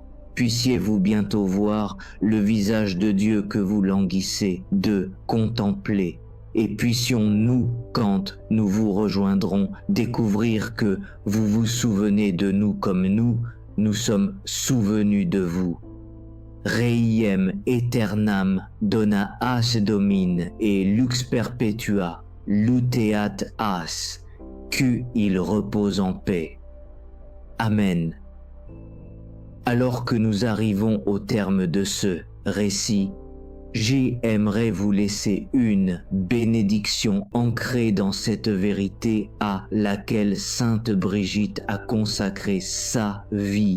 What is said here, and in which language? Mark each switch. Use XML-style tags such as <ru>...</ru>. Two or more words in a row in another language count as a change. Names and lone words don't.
<fr>Puissiez-vous bientôt voir le visage de Dieu que vous languissez de contempler. Et puissions-nous, quand nous vous rejoindrons, découvrir que vous vous souvenez de nous comme nous sommes souvenus de vous.</fr> <la>Reiem aeternam dona as Domine et lux perpetua luteat as,</la> <fr>qu'il repose en paix.</fr> <la>Amen.</la> <fr>Alors que nous arrivons au terme de ce récit, j'aimerais vous laisser une bénédiction ancrée dans cette vérité à laquelle Sainte Brigitte a consacré sa vie.</fr>